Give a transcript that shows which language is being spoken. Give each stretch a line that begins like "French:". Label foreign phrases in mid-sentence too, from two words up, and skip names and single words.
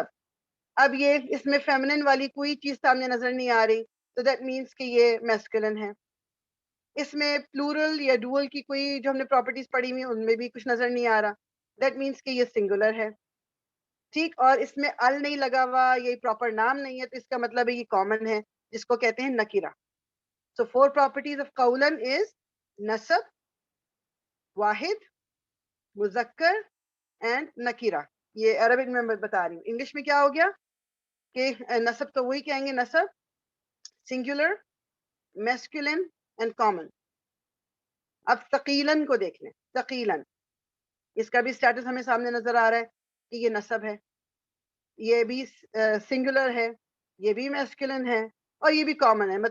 Urdu: اب یہ اس میں فیمنن والی کوئی چیز سامنے نظر نہیں آ رہی, تو
English: that means
Urdu: کہ یہ میسکولن ہے. اس میں پلورل یا ڈوئل کی کوئی جو ہم نے پراپرٹیز پڑھی ہوئی ان میں بھی کچھ نظر نہیں آ رہا,
English: that means
Urdu: کہ یہ سنگولر ہے. ٹھیک, اور اس میں ال نہیں لگا ہوا, یہ پراپر نام نہیں ہے, تو اس کا مطلب ہے یہ کامن ہے جس کو کہتے ہیں نکیرہ.
English: so 4 properties of قولاً is
Arabic: نصب, واحد, مذکر
English: اینڈ نکیرہ.
Urdu: یہ عربک میں بتا رہی ہوں. انگلش میں کیا ہو گیا کہ نصب تو وہی کہیں گے, نصب,
English: singular, masculine and common.
Urdu: اب ثقیلاً کو دیکھ لیں. ثقیلاً, اس کا بھی اسٹیٹس ہمیں سامنے نظر آ رہا ہے کہ یہ نصب ہے, یہ بھی سنگولر ہے, یہ بھی میسکولن ہے, اور یہ بھی کامن ہے.